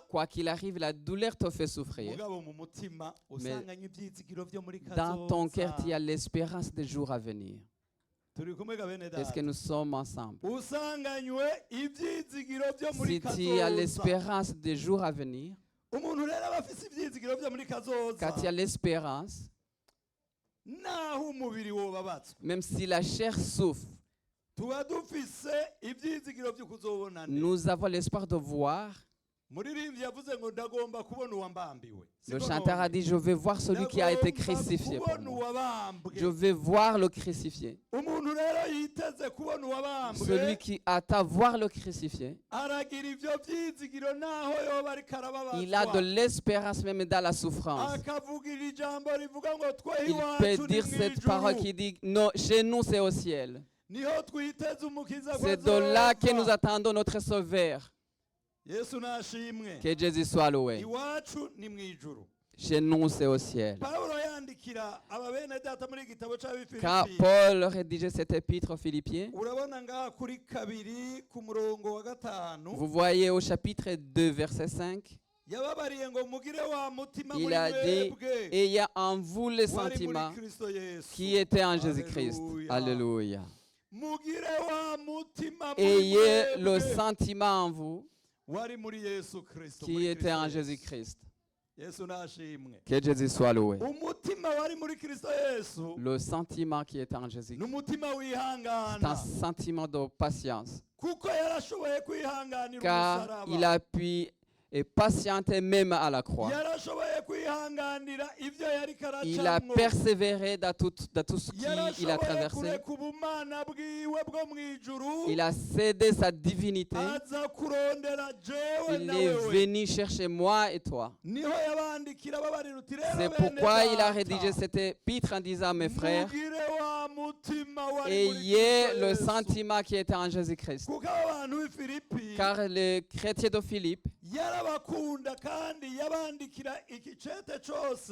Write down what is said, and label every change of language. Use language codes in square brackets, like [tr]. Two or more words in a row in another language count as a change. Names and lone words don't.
[fr] Quoi qu'il arrive, la douleur te fait souffrir. [rn] mugabo mu mutima usanganye ibyizigiro byo muri [fr] Dans ton cœur, il y [rn] kazoza [fr] a l'espérance des jours à venir. [rn] turi kumwe ga bene [fr] Est-ce que [rn] data [fr] nous sommes ensemble? [rn] usanganywe ibyizigiro byo muri [fr] Si tu as [rn] kazoza [fr] l'espérance des jours à venir, [rn] umuntu rero aba afise ibyizigiro byo muri [fr] quand [rn] kazoza [fr] il y a l'espérance, [rn] naho umubiri wobabatswe [fr] même si la chair souffre, [rn] tuba dufise ibyizigiro byo kuzobonana [fr] nous avons l'espoir de voir. [rn] muririmbyi yavuze ngo ndagomba kubona uwambambiwe [fr] Le [rn] Siko [fr] chanteur a [rn] none? [fr] dit, je vais voir celui qui a été [rn] Ndagomba [fr] crucifié pour [rn] kubona [fr] moi. [rn] uwabambwe [fr] Je vais voir le crucifié. [rn] umuntu rero yiteze kubona uwabambwe [fr] Celui qui attend voir le crucifié, [rn] aragira ivyo vyizigiro naho yoba ariko [fr] il a de [rn] arababazwa [fr] l'espérance même dans la souffrance. [rn] akavugira ijambo rivuga ngo tweho [fr] Il [rn] iwacu [fr] peut [rn] ni [fr] dire cette parole [rn] mw'ijuru [fr] qui dit, non, chez nous c'est au ciel. [rn] niho twiteze umukiza [fr] C'est de là que nous [rn] kwazova [fr] attendons notre Sauveur. [rn] yesu nashimwe [fr] Que Jésus soit loué. [rn] iwacu ni mw'ijuru [fr] Chez nous c'est au ciel. [rn] pawulo yandikira aba bene data muri igitabo [fr] Quand [rn] c'abifilipi [fr] Paul rédigeait cette épître aux Philippiens, [rn] urabona ngaha kuri kabiri ku murongo wa gatanu [fr] vous voyez au chapitre 2, verset 5, [rn] yababariye ngo mugire wa mutima [fr] il [rn] muri [fr] a dit, [rn] mwebwe [fr] ayez en vous les [rn] wari muri [fr] sentiments [rn] kristo yesu [fr] qui étaient en Jésus-Christ. Alléluia. Alléluia. [rn] mugire wa mutima muri [fr] Ayez le [rn] mwebwe [fr] sentiment en vous [rn] wari muri yesu kristo [fr] qui [rn] muri [fr] était en [rn] Kristo Yesu. [fr] Jésus-Christ. [rn] yesu nashimwe [fr] Que Jésus soit loué. [rn] umutima wari muri kristo yesu [fr] Le sentiment qui était en [rn] ni [fr] Jésus-Christ. [rn] umutima [fr] C'est un [rn] wihangana [fr] sentiment de patience. [rn] kuko yarashoboye kwihanganira [fr] Car il [rn] umusaraba [fr] a pu et patienter même à la croix. [rn] yarashoboye kwihanganira ibyo yariko [fr] Il a [rn] aracamwo [fr] persévéré dans tout ce qu'il a [rn] yarashoboye [fr] traversé. [rn] kureka ubumana bwiwe bwo mw'ijuru [fr] Il a cédé sa divinité. [rn] aza kurondera jewe [fr] Il [rn] na [fr] est [rn] wewe [fr] venu chercher moi et toi. [rn] niho yabandikira babarira uti rero [fr] C'est [rn] bene [fr] pourquoi il a [rn] data, [fr] rédigé cette épître en disant, mes frères, [rn] mugire wa mutima wari muri [fr] ayez [rn] Kristo [fr] le [rn] Yesu. [fr] sentiment qui était en Jésus-Christ. [rn] kuko abo bantu b'i Filipi [fr] Car les chrétiens de Philippe, [rn] yarabakunda kandi yabandikira ikicete cose